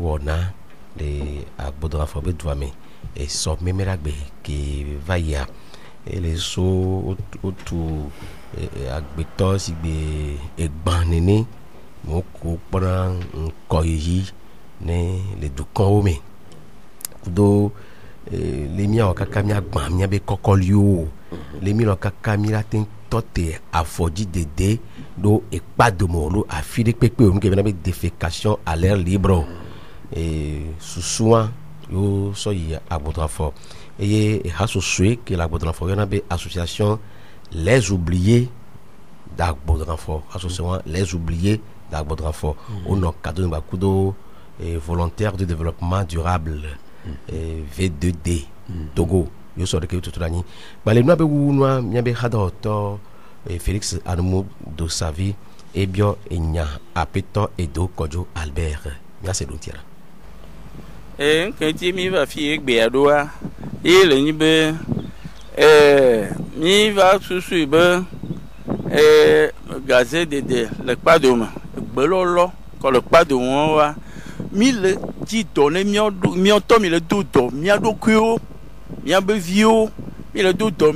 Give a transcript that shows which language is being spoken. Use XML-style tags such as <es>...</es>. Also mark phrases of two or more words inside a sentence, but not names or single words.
<ee>wɔna le agbɔdɔn afɔ be dua me esɔ memera gbe ke va yia ele so wotu agbetɔ si gbe egba nene mo ko kpɔna ŋkɔ yiyi ne le dukɔwo me kudo le miawɔ kaka miagbã miabe kɔkɔliwo le mi lɔ kaka mi la te tɔ te afɔdzi dede ɖo ekpadome lo afi ɖe kpekpe o nu ke bena be</ee> <fr>defécation à l'air libre</fr> <ee>susua yo sɔ yi agbɔdɔnafɔ eye ehasosoe ke le agbɔdɔnafɔ yɔna be association les oubliés d'agbɔdɔnafɔ association les oubliés d'agbɔdɔnafɔ wonɔ kadoni bakudo volontaire de développement durable V2D Togo yo sɔ ɖe ke tutu la nyi gbale nua be wu nua miabe hadɔtɔ Félix Anumou Dosavi ebiɔ enya apetɔ Edo Kɔdzo Albert miase ɖo ŋutia la. Nketi mi va fi egbea ɖoa ye le nyi be mi va susu be gaze dede le kpadome gbelɔlɔ kɔ le kpadome wa mi le dzi dɔ ne miɔtɔ mi le do dɔ mia ɖokuiwo miabe viwo mi le do dɔ</ee>